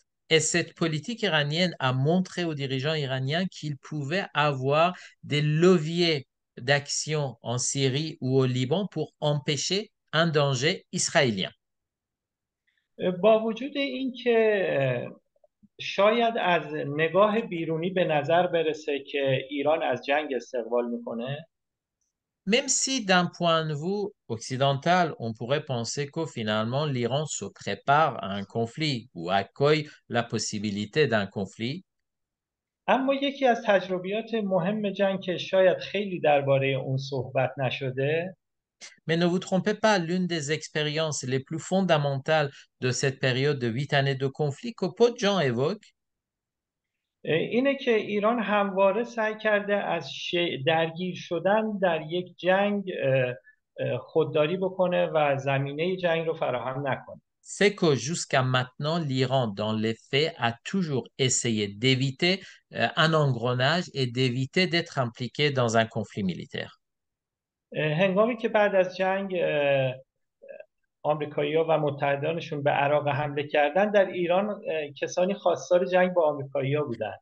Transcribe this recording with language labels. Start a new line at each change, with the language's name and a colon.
French: Et cette politique iranienne a montré aux dirigeants iraniens qu'ils pouvaient avoir des leviers d'action en Syrie ou au Liban pour empêcher un danger israélien.
Persian: با وجود اینکه شاید از نگاه بیرونی به نظر برسه که ایران از جنگ استقبال میکنه،
French: Même si d'un point de vue occidental, on pourrait penser que finalement l'Iran se prépare à un conflit ou accueille la possibilité d'un conflit,
Persian: اما یکی از تجربیات مهم جنگ که شاید خیلی درباره اون صحبت نشده،
French: mais ne vous trompez pas, l'une des expériences les plus fondamentales de cette période de 8 années de conflit que peu de gens évoquent,
Persian: اینه که ایران همواره سعی کرده از درگیر شدن در یک جنگ خودداری بکنه و زمینه جنگ رو فراهم نکنه.
French: c'est que jusqu'à maintenant, l'Iran, dans les faits, a toujours essayé d'éviter un engrenage et d'éviter d'être impliqué dans un conflit militaire.
Persian: هنگامی که بعد از جنگ آمریکایی‌ها و متحدانشون به عراق حمله کردن، در ایران کسانی خواستار جنگ با آمریکایی‌ها بودن.